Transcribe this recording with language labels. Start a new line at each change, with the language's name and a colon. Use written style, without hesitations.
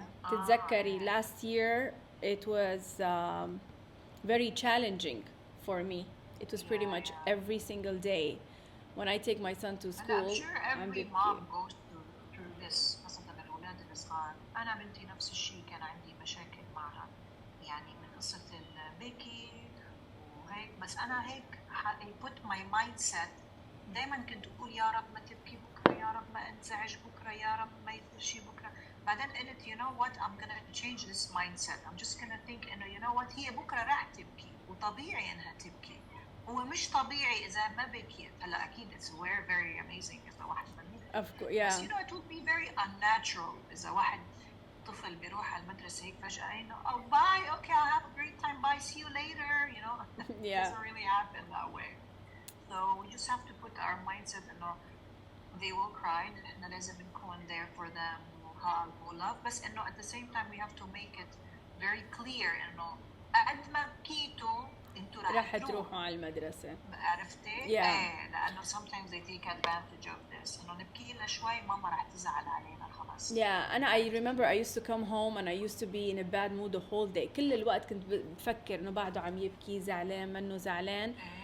Arabic: تتذكري
English: last year it was very challenging for me. It was pretty much every single day when I take my son to school. I'm sure every mom goes through this.
Arabic: الأولاد الصغار أنا بنتي نفس الشيء كان عندي مشاكل معها يعني من قصة البكي وهيك بس أنا هيك
English: I put my mindset
Arabic: دايما كنت أقول يا رب ما تبكي بكرة يا رب ما انزعج بكرة يا رب ما يصير شيء بكرة بعدين قلت
English: you know what I'm gonna change this mindset. I'm just gonna think
Arabic: إنه
English: you know what
Arabic: هي بكرة راح تبكي وطبيعي إنها تبكي هو مش طبيعي إذا ما بكيت هلا أكيد
English: it's very amazing
Arabic: إذا واحد
English: Of course, yeah. But it would be very unnatural
Arabic: إذا واحد طفل بيروح على المدرسة هيك فجأة إنه
English: oh bye okay I'll have a great time bye see you later It doesn't really happen that way. So we just have to put our mindset إنه they will cry
Arabic: إحنا لازم نكون
English: there for them calm و love،
Arabic: بس إنه
English: at the same time we have to make it very clear
Arabic: إنه قد ما بكيتوا انتوا راح تروحوا على المدرسة. عرفتي؟
English: Yeah.
Arabic: ايه، لأنه
English: sometimes they take advantage of this،
Arabic: إنه نبكي لها شوي ماما راح تزعل علينا خلاص.
English: Yeah,
Arabic: أنا
English: I remember I used to come home and I used to be in a bad mood the whole day.
Arabic: كل الوقت كنت بفكر إنه بعده عم يبكي، زعلان منه زعلان.